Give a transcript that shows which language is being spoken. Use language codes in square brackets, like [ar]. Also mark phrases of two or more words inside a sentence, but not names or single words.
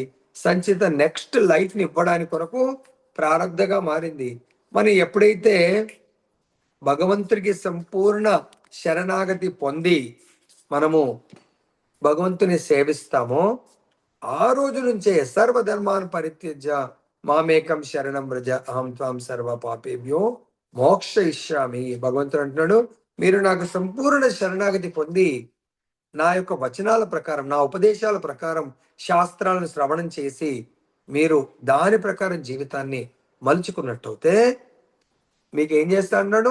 [te] సంచిత [en] next life [te] ని ఇవ్వడానికి కొరకు ప్రారబ్ధగా మారింది. మనం ఎప్పుడైతే భగవంతుడికి సంపూర్ణ శరణాగతి పొంది మనము భగవంతుని సేవిస్తామో ఆ రోజు నుంచే [sa] सर्वधर्मान् परित्यज्य मामेकं शरणं व्रज अहं त्वां सर्व पापेभ्यो मोक्ष इष्यामि. [te] భగవంతుడు అంటున్నాడు, మీరు నాకు సంపూర్ణ శరణాగతి పొంది నా యొక్క వచనాల ప్రకారం, నా ఉపదేశాల ప్రకారం శాస్త్రాలను శ్రవణం చేసి మీరు దాని ప్రకారం జీవితాన్ని మలుచుకున్నట్టయితే మీకు ఏం చేస్తా అన్నాడు?